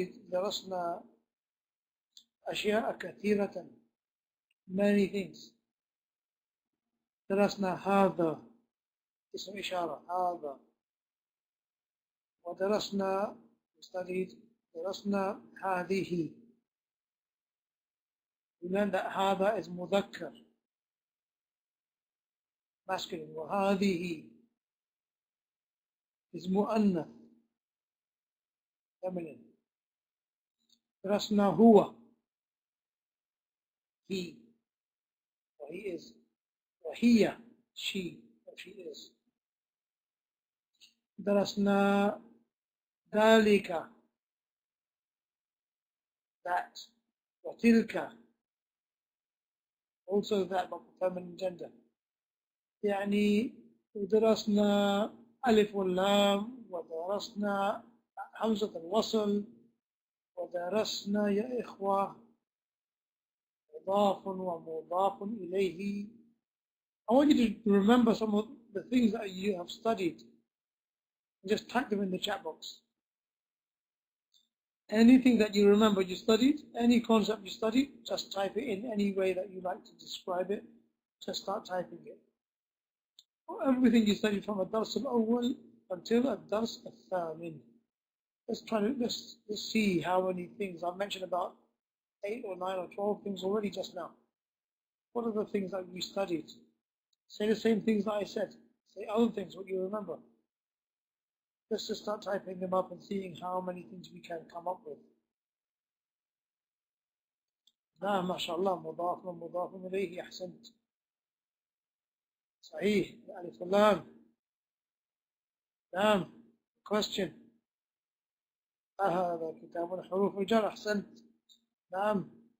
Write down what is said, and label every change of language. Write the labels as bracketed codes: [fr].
[ar] درسنا أشياء كثيرة, [en] many things. [ar] درسنا هذا اسم إشارة هذا, ودرسنا درسنا هذه. [en] We learned that هذا is مذكر masculine, وهذه is مؤنث feminine. [ar] درسنا [en] هو he, or he is, وهي she, or she is. [ar] درسنا [en] ذلك that, وتلك also that, but feminine gender. [ar] يعني درسنا ألف واللام, ودرسنا همزة الوصل, ودرسنا يا إخوة مضاف ومضاف إليه. [en] I want you to remember some of the things that you have studied. Just type them in the chat box. Anything that you remember you studied, any concept you studied, just type it in any way that you like to describe it. Just start typing it. Everything you studied from [ar] الدرس الأول [en] until [ar] الدرس الثامن. [en] Let's see how many things. I've mentioned about 8 or 9 or 12 things already just now. What are the things that you studied? Say the same things that I said. Say other things, what you remember. Let's just start typing them up and seeing how many things we can come up with. [ar] نعم ما شاء الله, مضاف ومضاف إليه, أحسنت. صحيح, ألف واللام. نعم. [en] Question. [ar] هذا كتاب حروف الجر, أحسنت. نعم.